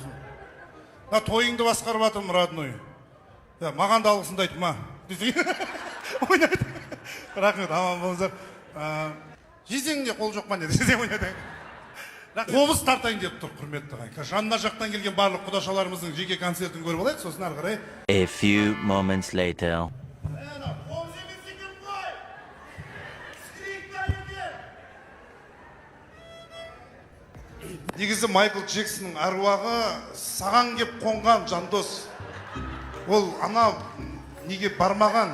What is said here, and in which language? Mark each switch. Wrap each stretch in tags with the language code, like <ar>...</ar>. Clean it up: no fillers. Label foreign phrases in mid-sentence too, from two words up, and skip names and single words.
<kk>На тойыңды басқарып жатырмын, родной. Маған да алғысынды айтып ма? Ойнайды. Рахмет, аман болыңыздар. Жезеңде қол жоқ ма не? Жезең ойнайды. Қобыз тартайын деп тұр, құрметті ағайын. Жанна жақтан келген барлық құдашаларымыздың жеке концертін көріп алайық, сосын ары қарай.</kk> <en>A few moments later.</en> <kk>Негізі Майкл Джексонның аруағы саған кеп қонған жандос. Ол ана неге бармаған.</kk>